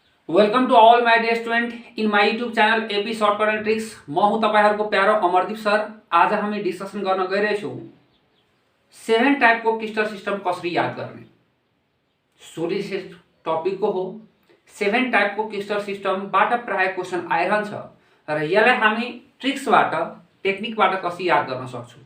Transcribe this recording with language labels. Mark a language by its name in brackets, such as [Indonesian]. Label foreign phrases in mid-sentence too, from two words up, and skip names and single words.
[English] welcome to all my dear student in my YouTube channel AP Shortcut and Tricks. [Nepali] म हुँ तपाईहरुको प्यारो अमरदीप सर। आज हामी डिस्कसन गर्न गइरहेछौं 7 टाइपको [English] crystal system [Nepali] कसरी याद गर्ने। सोल्युसन टपिकको हो। 7 टाइपको [English] crystal systemबाट [Nepali] प्राय क्वेशन आइरहन्छ र यसलाई हामी ट्रिक्सबाट टेक्निकबाट कसरी याद गर्न सक्छौं।